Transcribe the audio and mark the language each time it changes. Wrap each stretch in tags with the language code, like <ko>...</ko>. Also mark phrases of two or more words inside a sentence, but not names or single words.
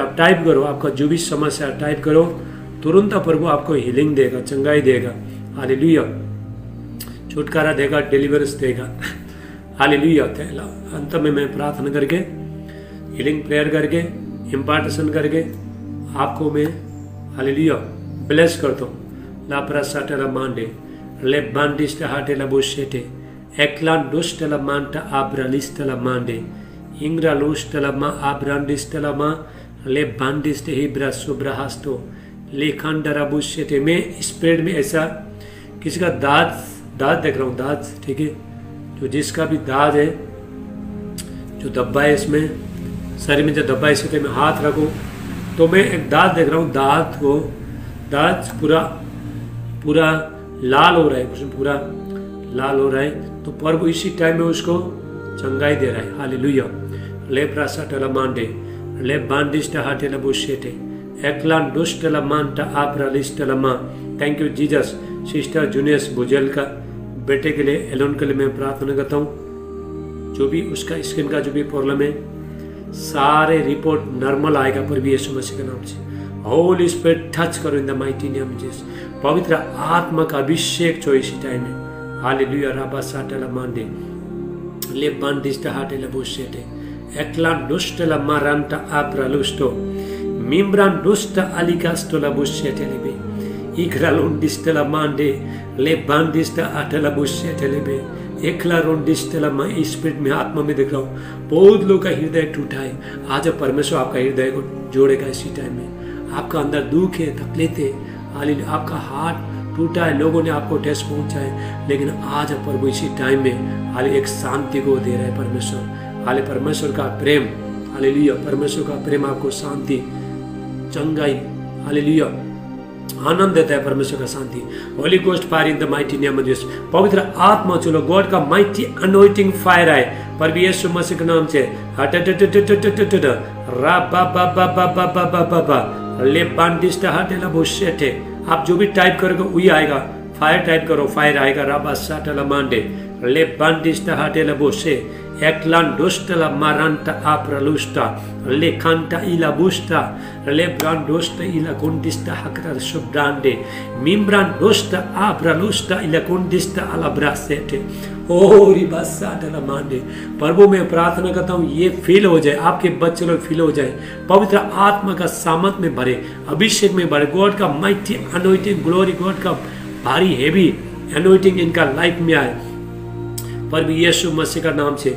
<hi>आप टाइप करो, आपका जो भी समस्या टाइप करो, तुरंत प्रभु आपको हीलिंग देगा, चंगाई देगा। हालेलुया। छुटकारा देगा, डिलीवरेंस देगा। हालेलुया। अंत में मैं प्रार्थना करके,</hi> <en>healing prayer</en> <hi>करके, इम्पार्टेशन करके आपको मैं हालेलुया ब्लेस करता हूँ। लापरा साटेला मांडे ले बांडिस्टा हाटेला बोशेटे एकलान दोस्टेला मांटा आब्रालिस्टेला मांडे इंग्रा लूस्टलमा आब्रांडिस्टलमा ले बांडिस्ट हिब्रा सुब्राहास्तो ले खंडराबुष्यते। मैं स्प्रेड में ऐसा किसी का दांत देख रहा हूँ, दांत, ठीक है, जो जिसका भी दांत है, जो धब्बा है इसमें शरीर में, जो धब्बा है इसके मैं हाथ रखूँ तो मैं एक दांत देख रहा हूँ, दांत पूरा लाल हो रहा है, उसमें पूरा लाल हो रहा है। तो प्रभु इसी टाइम में उसको चंगाई दे रहा है। हालेलुया। ले प्रासाटला मांडे ले बांडिस्टा हाटेला बुशेटे एकलान दुष्टला मांटा आप्रालिस्टला मां।</hi> <en>Thank you Jesus.</en> <hi>सिस्टर जूनियस भुजेल का बेटे के लिए, एलोन के लिए मैं प्रार्थना करता हूँ। जो भी उसका स्किन का जो भी प्रॉब्लम है, सारे</hi> <en>report normal</en> <hi>आएगा प्रभु यीशु मसीह के नाम से।</hi> <en>Holy Spirit touch करो in the mighty name of Jesus।</en> <hi>पवित्र आत्मा का अभिषेक छो इसी टाइम में। हालेलुया। राबा साटला मांडे ले बांडिस्टा हाटेला बुशेटे एकलान दुष्टला मारांटा आप्रालुस्टो मिम्ब्रान दुष्ट अलिकास्टोला बुशेटे लेबे इग्रालोंडिस्टला मांडे ले बांडिस्टा आटला बुशेटे लेबे एकला रोंडिस्टला। मैं स्पिरिट में, आत्मा में देख रहा हूँ बहुत लोग का हृदय टूटा है। आज परमेश्वर आपका हृदय को जोड़ेगा इसी टाइम में। आपका अंदर दुख है, तकलीफ है, हालेलुया, आपका हार्ट टूटा है, लोगों ने आपको ठेस पहुंचा है, लेकिन आज प्रभु इसी टाइम में हाले एक शांति को दे रहा है परमेश्वर। हाले परमेश्वर का प्रेम, हालेलुया, परमेश्वर का प्रेम आपको शांति, चंगाई, हालेलुया, आनंद देता है परमेश्वर का शांति।</hi> <en>Holy Ghost fire in the mighty name of Jesus.</en> <hi>पवित्र आत्मा चलो, गॉड का</hi> <en>mighty anointing fire</en> <hi>आए प्रभु यीशु मसीह के नाम से। रा बा बा बा बा बा बा बा बा बा ले बांडिस्टा हाटेला बुशेटे। आप जो भी टाइप करोगे वही आएगा। फायर टाइप करो, फायर आएगा। राबा साटला मांडे ले बांडिस्टा हाटेला बुशे एकलान दुष्टला मारांटा आप्रालुस्टा ले खांटा इला बुस्टा ले ब्रांडोस्टा इला कुंडिस्टा हकरा शुब्रांडे मिम्ब्रान दोस्टा आप्रालुस्टा इला कुंडिस्टा अला ब्रासेटे। ओ रिबा साटला मांडे। प्रभु मैं प्रार्थना करता हूँ ये फील हो जाए, आपके बच्चे लोग फील हो जाए, पवित्र आत्मा का सामर्थ में भरे, अभिषेक में भरे, गॉड का</hi> <en>mighty anointing glory,</en> <hi>गॉड का भारी</hi> <en>heavy anointing</en> <hi>इनका लाइफ में आए प्रभु यीशु मसीह का नाम से।</hi>